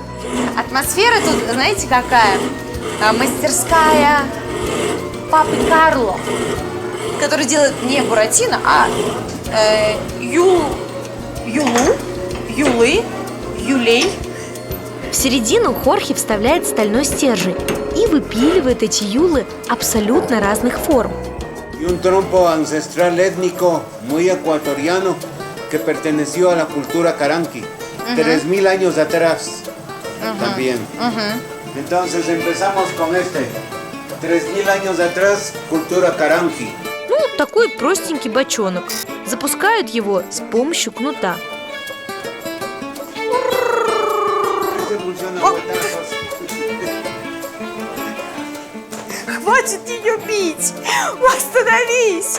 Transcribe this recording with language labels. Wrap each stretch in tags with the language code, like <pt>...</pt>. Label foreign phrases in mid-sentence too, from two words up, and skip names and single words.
<ru>Атмосфера тут, знаете, какая? Мастерская папы Карло, который делает не Буратино, а Юлей. В середину Хорхе вставляет стальной стержень и выпиливает эти юлы абсолютно разных форм.</ru> <es>Y un trompo ancestral étnico muy ecuatoriano que perteneció a la cultura Caranqui, 3000 años atrás también. Entonces empezamos con este, 3000 años atrás, cultura Caranqui.</es> <ru>Ну, такой простенький бочонок. Запускают его с помощью кнута. Хватит ее бить! Остановись!</ru>